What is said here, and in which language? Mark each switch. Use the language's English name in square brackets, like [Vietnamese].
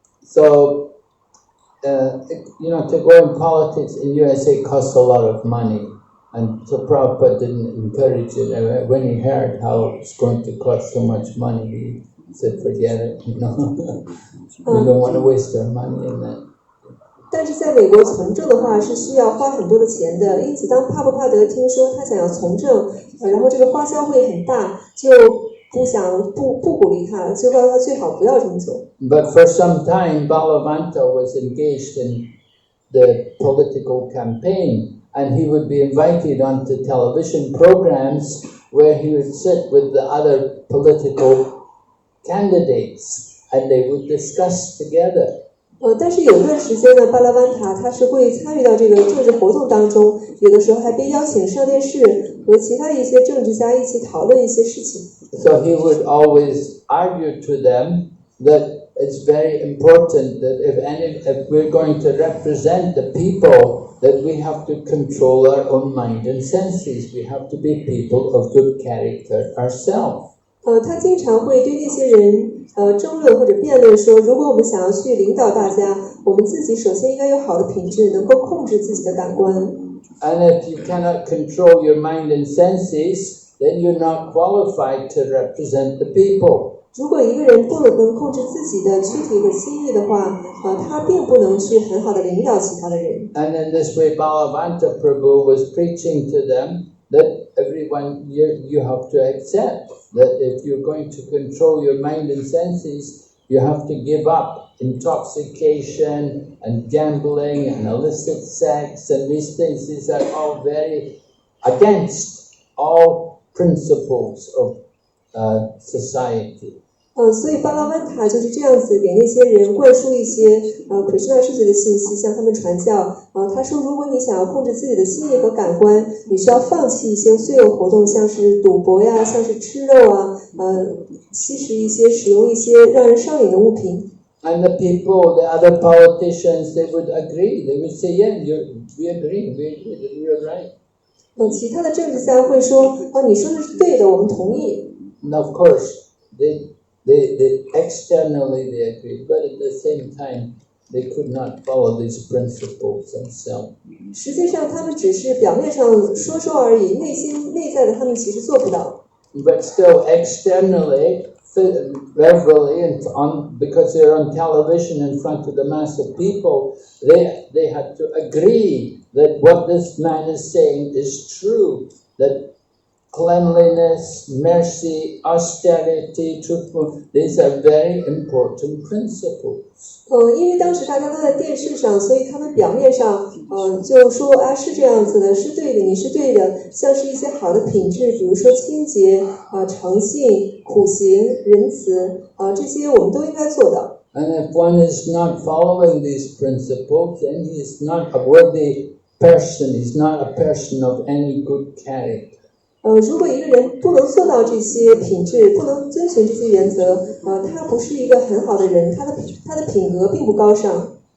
[English] So, to go in politics in USA costs a lot of money. And so Prabhupada didn't encourage it. When he heard how it's going to cost so much money, he said, forget it, we don't want to waste our money in that. [Chinese] 但是在美国从政的话是需要花很多的钱的，因此当帕布帕德听说他想要从政，然后这个花销会很大，就不鼓励他，就告诉他最好不要这么做。 [English] But for some time, Balavanta was engaged in the political campaign. And he would be invited onto television programs where he would sit with the other political candidates and they would discuss together. [Chinese] 但是有段时间呢，巴拉万塔他是会参与到这个政治活动当中，有的时候还被邀请上电视，和其他一些政治家一起讨论一些事情。 [English] So he would always argue to them that it's very important that if we're going to represent the people, that we have to control our own mind and senses. We have to be people of good character ourselves. [Chinese] 他经常会对那些人争论或者辩论说，如果我们想要去领导大家，我们自己首先应该有好的品质，能够控制自己的感官。 [English] And if you cannot control your mind and senses, then you're not qualified to represent the people. [Chinese] 如果一个人不能控制自己的躯体和心意的话，他并不能去很好的领导其他的人。 [English] And in this way, Balavanta Prabhu was preaching to them that everyone, you have to accept that if you're going to control your mind and senses, you have to give up intoxication and gambling and illicit sex and these things. These are all very against all principles of society. [Chinese] 所以巴拉万塔就是这样子给那些人灌输一些Krishna 世界的信息，向他们传教。他说，如果你想要控制自己的心意和感官，你需要放弃一些罪恶活动，像是赌博呀，像是吃肉啊，吸食一些、使用一些让人上瘾的物品。 [English] And the people, the other politicians, they would agree. They would say, "Yeah, we agree. You're right." [Chinese] 其他的政治家会说，你说的是对的，我们同意。 [English] And of course, they externally they agreed, but at the same time, they could not follow these principles themselves. [Chinese] 实际上，他们只是表面上说说而已，内在的他们其实做不到。 [English] But still, externally, verbally, and because they're on television in front of the mass of people, they had to agree that what this man is saying is true. That cleanliness, mercy, austerity, truthfulness, these are very important principles. [Chinese] 因为当时大家都在电视上，所以他们表面上就说是这样子的，是对的，你是对的，像是一些好的品质，比如说清洁诚信、苦行、仁慈这些我们都应该做到。 [English] And if one is not following these principles, then he is not a worthy person. He's not a person of any good character. [Chinese] 如果一个人不能做到这些品质，不能遵循这些原则，他不是一个很好的人，他的品格并不高尚。